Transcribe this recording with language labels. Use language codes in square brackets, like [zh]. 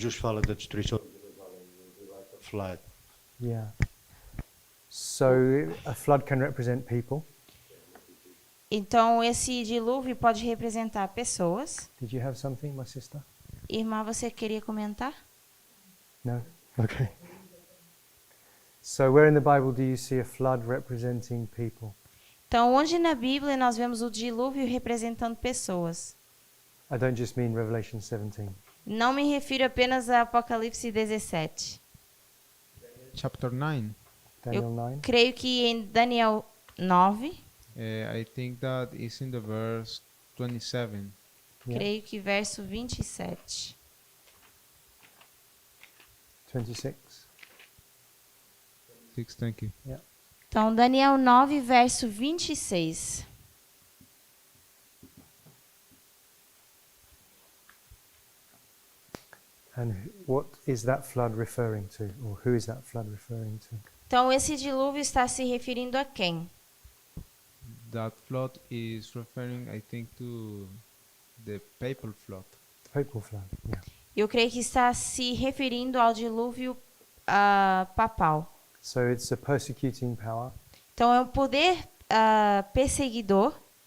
[pt] Jesus fala da destruição de Jerusalém, [en] will be like a flood. Yeah. So a flood can represent people. [pt] Então, esse dilúvio pode representar pessoas. [en] Did you have something, my sister? [pt] Irmã, você queria comentar? [en] No? Okay. So where in the Bible do you see a flood representing people? [pt] Então, onde na Bíblia nós vemos o dilúvio representando pessoas? [en] I don't just mean Revelation 17. [pt] Não me refiro apenas a Apocalipse 17. [en] Chapter 9. Daniel 9. [pt] Creio que em Daniel 9, [en] I think that is in the verse 27. Yeah. [pt] creio que verso 27. [en] 26. 6, thank you. [pt] Então, Daniel 9, verso 26. [en] And what is that flood referring to, or who is that flood referring to? [pt] Então, esse dilúvio está se referindo a quem? [en] That flood is referring, I think, to the papal flood. Papal flood. Yeah. [pt] Eu creio que está se referindo ao dilúvio papal. [en] So it's a persecuting power. [pt] Então, é um poder perseguidor.